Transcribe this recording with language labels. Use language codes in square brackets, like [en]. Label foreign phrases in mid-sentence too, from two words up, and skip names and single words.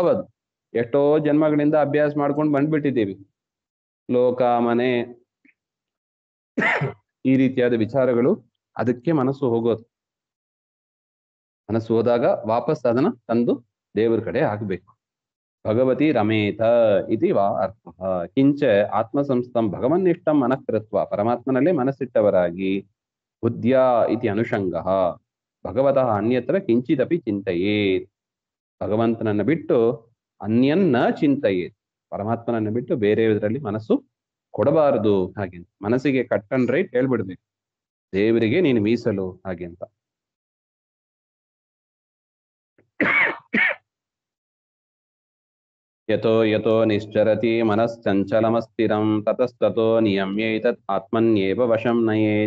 [kn] ಅದು ಎಷ್ಟೋ ಜನ್ಮಗಳಿಂದ ಅಭ್ಯಾಸ ಮಾಡ್ಕೊಂಡು ಬಂದ್ಬಿಟ್ಟಿದ್ದೀವಿ. ಲೋಕ, ಮನೆ, ಈ ರೀತಿಯಾದ ವಿಚಾರಗಳು, ಅದಕ್ಕೆ ಮನಸ್ಸು ಹೋಗೋದು. ಮನಸ್ಸು ಹೋದಾಗ ವಾಪಸ್ ಅದನ್ನ ತಂದು ದೇವರ ಕಡೆ ಹಾಕಬೇಕು. [sa] ಭಗವತಿ ರಮೇತ ಇತಿ ವಾ ಅರ್ಥ. ಕಿಂಚ ಆತ್ಮಸಂಸ್ಥಂ ಭಗವನ್ನಿಷ್ಟಂ ಮನಃಕೃತ್ವ, [kn] ಪರಮಾತ್ಮನಲ್ಲೇ ಮನಸ್ಸಿಟ್ಟವರಾಗಿ, [sa] ಬುದ್ಧ್ಯಾ ಇತಿ ಅನುಷಂಗಃ ಭಗವತಃ ಅನ್ಯತ್ರ ಕಿಂಚಿದಪಿ ಚಿಂತೆಯೇತ್. [kn] ಭಗವಂತನನ್ನ ಬಿಟ್ಟು ಅನ್ಯನ್ನ ಚಿಂತೆಯೇತ್, ಪರಮಾತ್ಮನನ್ನ ಬಿಟ್ಟು ಬೇರೆಯವರಲ್ಲಿ ಮನಸ್ಸು ಕೊಡಬಾರದು ಹಾಗೆ. ಮನಸ್ಸಿಗೆ [en] cut and right [kn] ಹೇಳ್ಬಿಡ್ಬೇಕು, ದೇವರಿಗೆ ನೀನು ಮೀಸಲು ಹಾಗೆ ಅಂತ. [sa] ಯತೋ ಯತೋ ನಿಶ್ಚರತಿ ಮನಶ್ಚಂಚಲಮಸ್ಥಿರಂ ತತಸ್ತತೋ ನಿಯಮ್ಯೈತತ್ ಆತ್ಮನ್ಯೇವ ವಶಂ ನಯೇತ್.